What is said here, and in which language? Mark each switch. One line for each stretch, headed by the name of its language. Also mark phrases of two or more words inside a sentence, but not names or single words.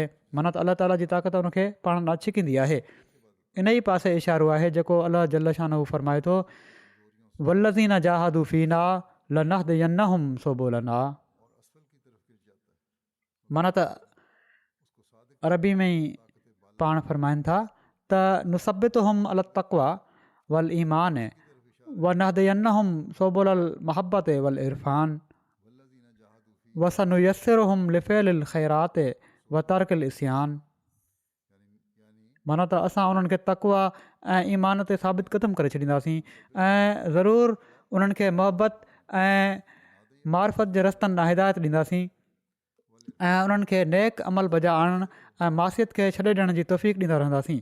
Sindhi: माना त अलाह ताला जी ताक़त उनखे पाण ॾांहुं छिकींदी आहे। इन ई पासे इशारो आहे जेको
Arabic: الله جل شأنه
Sindhi: फ़रमाए थो
Arabic: والذين جاهدوا فينا لنهدينهم سبلنا.
Sindhi: माना त अरबी में ई पाण फ़रमाइनि था त
Arabic: نثبتهم على التقوى والإيمان ونهدينهم سبل المحبة والعرفان وسنيسرهم لفعل الخيرات وترك العصيان.
Sindhi: माना त असां उन्हनि खे तक़वा ऐं ईमान ते साबित क़दम करे छॾींदासीं ऐं ज़रूरु उन्हनि खे मोहबत ऐं मार्फत जे रस्तनि ॾांहुं हिदायत ॾींदासीं ऐं उन्हनि खे नेक अमल बजा आणणु ऐं मासियत खे छॾे ॾियण जी तौफ़ीक़ ॾींदा रहंदासीं।